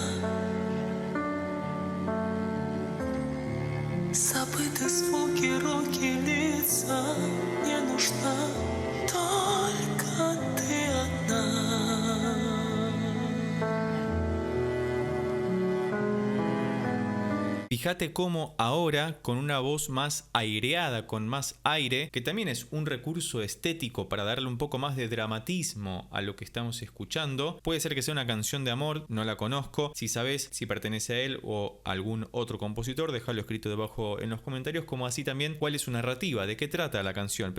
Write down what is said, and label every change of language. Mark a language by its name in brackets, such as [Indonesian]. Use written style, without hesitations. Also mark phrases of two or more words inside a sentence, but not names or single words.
[Russian] Забыты звуки, руки, лица. Не нужна только ты одна. [Spanish] Fíjate cómo ahora, con una voz más aireada, con más aire, que también es un recurso estético para darle un poco más de dramatismo a lo que estamos escuchando. Puede ser que sea una canción de amor, no la conozco. Si sabes si pertenece a él o a algún otro compositor, déjalo escrito debajo en los comentarios, como así también cuál es su narrativa, de qué trata la canción.